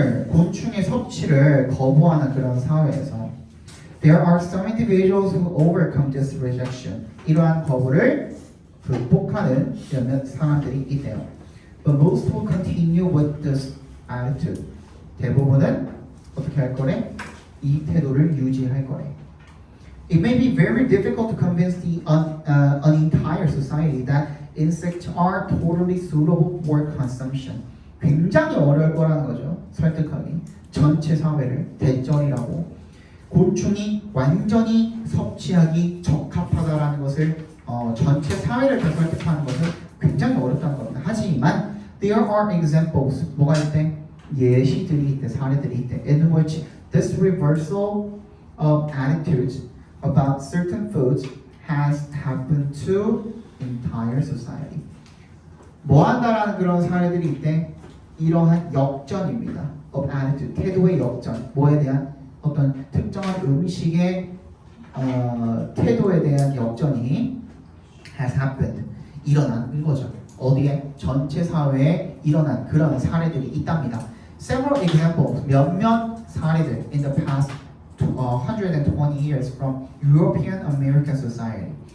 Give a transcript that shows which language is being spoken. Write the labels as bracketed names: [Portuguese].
[Korean] 곤충의 섭취를 거부하는 그런 사회에서 [English] there are some individuals who overcome this rejection. [Korean] 이러한 거부를 극복하는 몇몇 사람들이 있대요. [English] But most will continue with this attitude. [Korean] 대부분은 어떻게 할 거래? 이 태도를 유지할 거래. [English] It may be very difficult to convince an entire society that insects are totally suitable for consumption. [Korean] 굉장히 어려울 거라는 거죠. 설득하기. 전체 사회를 대전이라고. 곤충이 완전히 섭취하기 적합하다라는 것을 전체 사회를 다 설득하는 것은 굉장히 어렵다는 겁니다. 하지만 [English] there are examples, [Korean] 뭐가 있대? 예시들이 있대, 사례들이 있대. [English] In which this reversal of attitudes about certain foods has happened to entire society. [Korean] 뭐 한다라는 그런 사례들이 있대? 이러한 역전입니다. [English] of attitude, [Korean] 태도의 역전. 뭐에 대한? 어떤 특정한 음식의 태도에 대한 역전이 [English] has happened, [Korean] 일어난 거죠. 어디에? 전체 사회에 일어난 그런 사례들이 있답니다. [English] Several examples, [Korean] 몇몇 사례들 [English] in the past 120 years from European American society.